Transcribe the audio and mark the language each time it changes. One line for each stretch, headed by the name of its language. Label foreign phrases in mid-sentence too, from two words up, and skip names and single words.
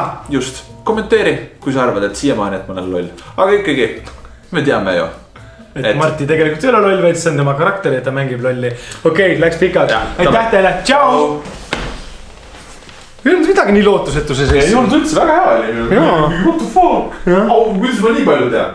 Estonian: Just, kommenteeri, kui sa arvad, et siiamaani, et ma olen loll. Aga ikkagi, me teame ju. Et Marti tegelikult ei ole loll, vaid see on tema karakter ja ta mängib lolli. Okei, läks pikalt. Aitäh teile, tšau! Ei olnud midagi nii lootusetuse sees. Ei olnud üldse väga hea oli.
English: What the fuck?
Estonian: Kuidas ma nii palju tean?